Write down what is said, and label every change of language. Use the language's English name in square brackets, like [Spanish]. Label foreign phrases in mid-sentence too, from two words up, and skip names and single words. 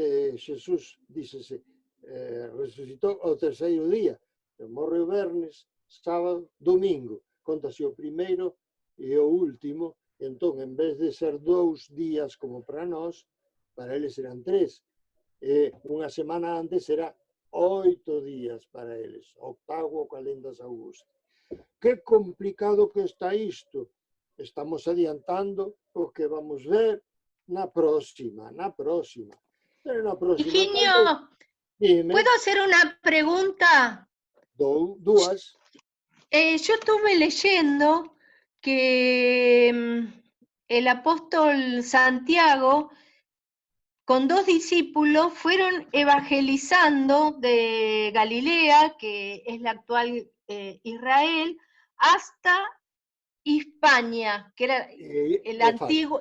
[Galician] de Xesús, dícese, resucitou ao terceiro día, morre o vernes, sábado, domingo, contase o primeiro e o último, entón, en vez de ser 2 días como para nós, para eles eran 3, e unha semana antes era 8 días para eles, octavo calendas Augusto. Que complicado que está isto. Estamos adiantando o que vamos ver na próxima. Pero na próxima. Higinio, [Spanish] Dime, ¿puedo hacer una pregunta? [Galician] dúas. [Spanish] Yo estuve leyendo que el apóstol Santiago con 2 discípulos fueron evangelizando de Galilea, que es la actual Israel, hasta Hispania, que era el antiguo...